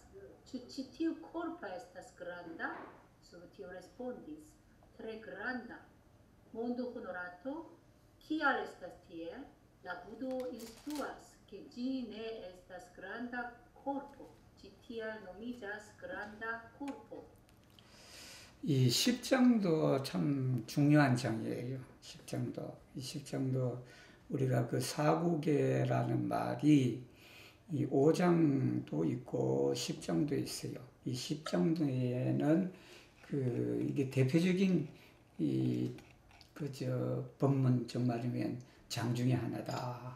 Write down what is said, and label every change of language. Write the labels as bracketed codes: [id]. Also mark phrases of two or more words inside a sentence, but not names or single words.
[eo] Ĉu ĉi tiu korpo estas granda? Sub tio respondis, tre granda. Mondo honorato, kial estas tiel? La Budo instruas, ke ĝi ne estas granda korpo, ĝi tial nomiĝas granda korpo. [ko] 이 10장도 참 중요한 장이에요. 10장도. 이 10장도 우리가 그 사구계라는 말이 이 5장도 있고 10장도 있어요. 이 10장도에는 이게 대표적인 법문적 말이면 장 중에 하나다.